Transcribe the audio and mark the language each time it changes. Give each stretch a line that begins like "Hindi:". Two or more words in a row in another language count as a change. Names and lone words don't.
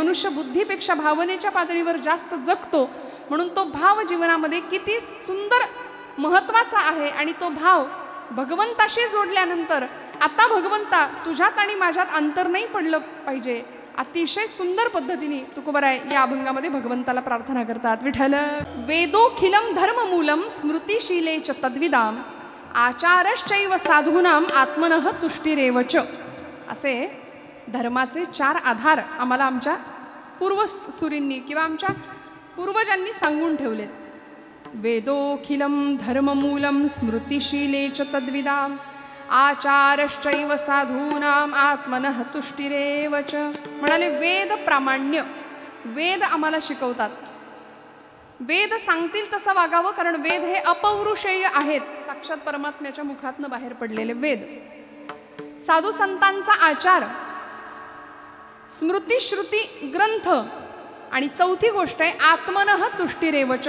Marathi: मनुष्य बुद्धीपेक्षा भावनेच्या पातळीवर जास्त जगतो, म्हणून तो भाव जीवनामध्ये किती सुंदर महत्त्वाचा आहे. आणि तो भाव भगवंताशी जोडल्यानंतर आता भगवंता तुझ्यात आणि माझ्यात अंतर नाही पडलं पाहिजे, अतिशय सुंदर पद्धतीने तुकोबाराय या अभंगामध्ये भगवंताला प्रार्थना करतात.
Sanskrit: विठ्ठल वेदोखिलम धर्ममूलम स्मृतिशीले च तद्विदाम आचारश्चैव साधूनाम आत्मनः तुष्टिरेवच.
Marathi: असे धर्माचे 4 आधार आम्हाला आमच्या पूर्वसुरींनी किंवा आमच्या पूर्वजांनी सांगून ठेवलेत.
Sanskrit: वेदोखिलम धर्ममूलम स्मृतिशीले च तद्विदाम आचारश्चैव साधूनाम आत्मनः तुष्टिरेव च.
Marathi: म्हणाले वेद प्रामाण्य, वेद आम्हाला शिकवतात. वेद सांगतील तसं वागावं, कारण वेद हे अपौरुषेय आहेत, साक्षात परमात्म्याच्या मुखातनं बाहेर पडलेले वेद. साधू संतांचा आचार, स्मृती श्रुती ग्रंथ, आणि चौथी गोष्ट आहे
Sanskrit: आत्मनः तुष्टिरेवच.